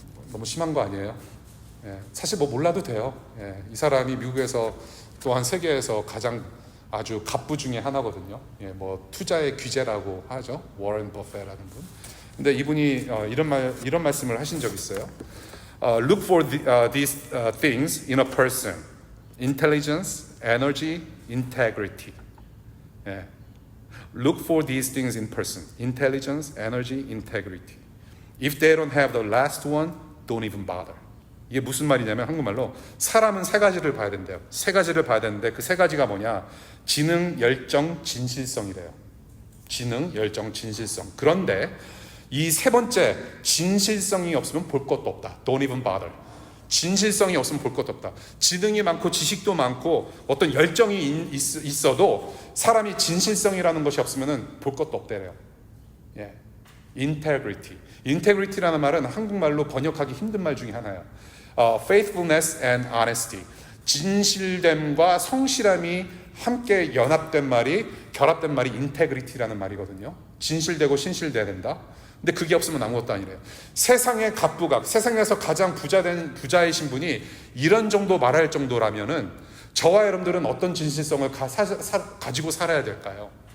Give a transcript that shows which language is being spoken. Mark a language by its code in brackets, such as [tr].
[ko] 너무 심한 거 아니에요? 사실 뭐 몰라도 돼요. 이 사람이 미국에서 또한 세계에서 가장 아주 갑부 중에 하나거든요. 뭐 투자의 귀재라고 하죠. 워런 버페라는 분. 근데 이분이 이런 말씀을 하신 적이 있어요. [en] Look for these things in a person: intelligence, energy, integrity. Look for these things in person: intelligence, energy, integrity. If they don't have the last one, don't even bother. [ko] 이게 무슨 말이냐면 한국말로 사람은 세 가지를 봐야 된대요. 세 가지를 봐야 되는데 그 세 가지가 뭐냐? 지능, 열정, 진실성이래요. 지능, 열정, 진실성. 그런데 이 세 번째, 진실성이 없으면 볼 것도 없다. [en] Don't even bother. [ko] 진실성이 없으면 볼 것도 없다. 지능이 많고 지식도 많고 어떤 열정이 있어도 사람이 진실성이라는 것이 없으면 볼 것도 없대요. [en] Integrity. [ko] Integrity라는 말은 한국말로 번역하기 힘든 말 중에 하나예요. [en] Faithfulness and honesty. [ko] 진실됨과 성실함이 함께 연합된 말이, 결합된 말이 인테그리티라는 말이거든요. 진실되고 신실돼야 된다. 근데 그게 없으면 아무것도 아니래요. 세상의 갑부각, 세상에서 가장 부자이신 분이 이런 정도 말할 정도라면은 저와 여러분들은 어떤 진실성을 가지고 살아야 될까요?